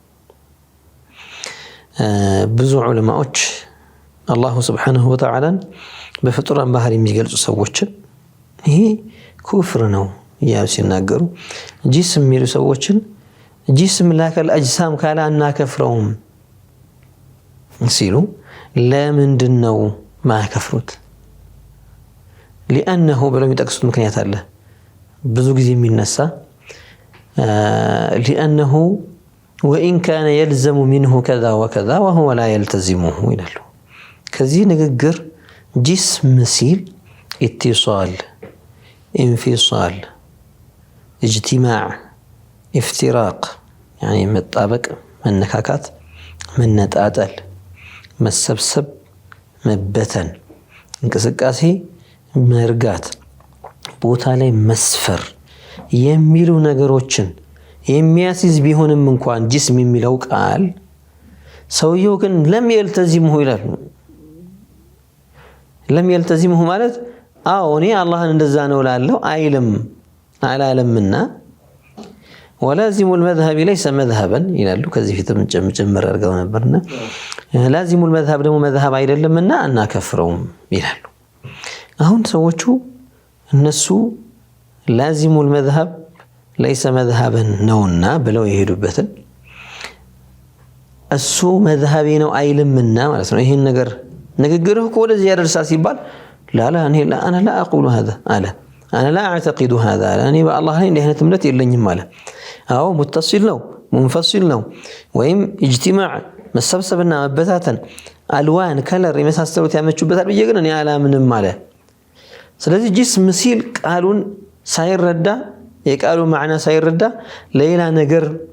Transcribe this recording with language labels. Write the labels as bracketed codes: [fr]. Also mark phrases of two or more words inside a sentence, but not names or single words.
[am] ብዙ ዑለማዎች [ar] الله سبحانه وتعالى [am] በፍጡራን ባህሪ የሚገልጹ ሰዎችን ይሄ ኩፍር ነው እያሉ ሲናገሩ ጂስም የሚሉ ሰዎችን [ar] جسم لا كالأجسام [am] ካላ እናከፍረውም ሲሉ ለምንድነው ማከፍሩት? لأنه ብለው የሚጠቅሱት ምክንያት አለ ብዙ ጊዜ የሚነሳ [ar] لأنه وإن كان يلزم منه كذا وكذا وهو لا يلتزمه [am] ይላሉ። ከዚህ ንግግር ጅስም ሲል [ar] اتصال انفصال اجتماع افتراق يعني [am] መጣበቅ መነካካት መነጣጠል መሰብሰብ መበተን እንቅስቃሴ መርጋት ቦታ ላይ መስፈር የሚሉ ነገሮችን የሚያስይዝ ቢሆንም እንኳን ጅስም የሚለው ቃል ሰውየው ግን [ar] ለም يلتزمه [am] ይላል። [ar] ለም يلتزمه [am] ማለት እኔ አላህን እንደዛ ነው ላለው አይልም አላለምና [ar] ولازم المذهب ليس مذهبا [am] ይላሉ። ከዚህ ፊትም ጨምር አድርገው ነበርና [ar] لازم المذهب [am] ደግሞ መዝሀብ አይደለምና እናከፍረውም ይላሉ። አሁን ሰዎቹ እነሱ [ar] لازم المذهب ليس مذهبا [am] ነውና ብለው የሄዱበትን እሱ መዝሀቤ ነው አይልምና ማለት ነው። ይሄን ነገር ንግግርህ እኮ ወደዚህ ያደርሳል ሲባል [ar] لا انا لا اقول هذا انا لا اعتقد هذا [am] እኔ በአላህ ላይ እንዲህ አይነት እምነት የለኝም ማለት አው ሙተሲል ነው ሙንፈሲል ነው ወይም اجتماع መሰብሰብና መበታተን አልዋን ከለር የመሳሰሉት ያመቹበታል ብዬ ግን እኔ አላምንም ማለት። ስለዚህ ጅስም ሲል ቃሉን ሳይረዳ የቃሉ ማዕና ሳይረዳ ሌላ ነገር